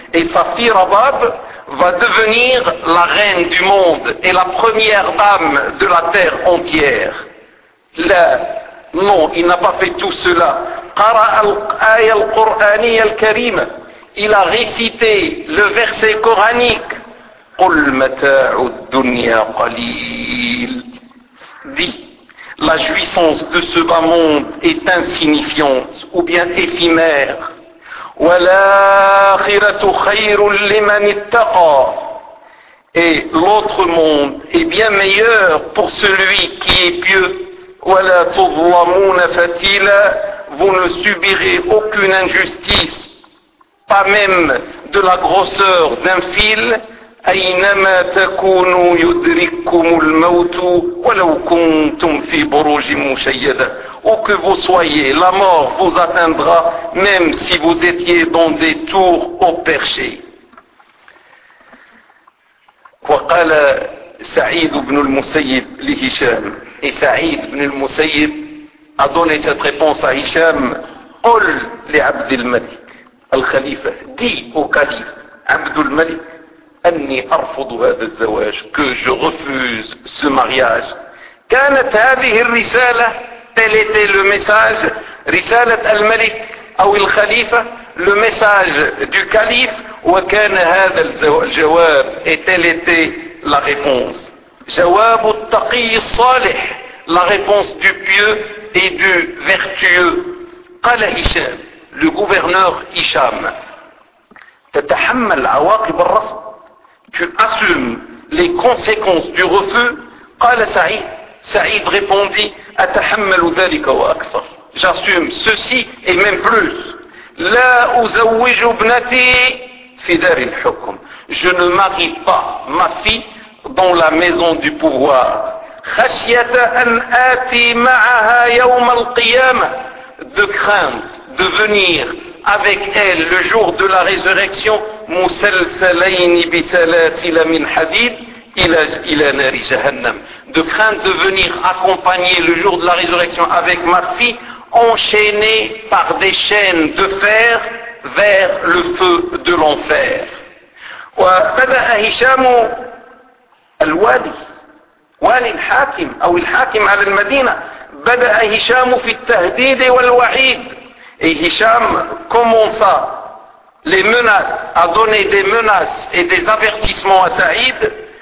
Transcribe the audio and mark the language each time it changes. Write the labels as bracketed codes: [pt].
[fr] Et sa fille Rabab va devenir la reine du monde et la première dame de la terre entière. Là, non, il n'a pas fait tout cela. [ar] قرأ الآية القرآنية الكريمة, [fr] il a récité le verset coranique. [ar] قل متاع الدنيا قليل, [fr] dit, la jouissance de ce bas monde est insignifiante ou bien éphémère. [ar] وَلَاخِرَةُ خَيْرٌ لِمَنِ اتَّقَى, [fr] et l'autre monde est bien meilleur pour celui qui est pieux. [ar] وَلَا تُظْلَمُونَ فَتِيلًا, [fr] vous ne subirez aucune injustice, pas même de la grosseur d'un fil. [ar] أينما تكونوا يدرككم الموت ولو كنتم في بروج مشيدة. [fr] Où que vous soyez, la mort vous atteindra même si vous étiez dans des tours au perché. [ar] وقال سعيد بن المسيب لهشام. [fr] Et Saïd ibn al-Musayyib a donné cette réponse à Hisham. [ar] قل لعبد الملك الخليفة. [fr] Dis au calife [ar] عبد الملك أني أرفض هذا الزواج. [fr] Que je refuse ce mariage. [ar] كانت هذه الرسالة. [fr] Tel était le message. [ar] رسالة الملك أو الخليفة. [fr] Le message du calife. [ar] وكان هذا الجواب. [fr] Et tel était la réponse. [ar] جواب التقي الصالح. [fr] La réponse du pieux et du vertueux. [ar] قال هشام. [fr] Le gouverneur هشام. [ar] تتحمل عواقب الرفض. [fr] Tu assumes les conséquences du refus. [ar] قال سعيد. [fr] سعيد répondit. [ar] أتحمل ذلك وأكثر. [fr] J'assume ceci et même plus. [ar] لا أزوج ابنتي في دار الحكم. [fr] Je ne marie pas ma fille dans la maison du pouvoir. [ar] خشية أن آتي معها يوم القيامة. [fr] De crainte de venir avec elle le jour de la résurrection. [ar] مسلسلين بسلاسل من حديد إلى نار جهنم. [fr] De crainte de venir accompagner le jour de la résurrection avec ma fille enchaînée par des chaînes de fer vers le feu de l'enfer. [ar] وبدأ هشام الوالي والي الحاكم أو الحاكم على المدينة. بدأ هشام في التهديد والوعيد. [fr] Et Hisham commença les menaces, a donné des menaces et des avertissements à Saïd.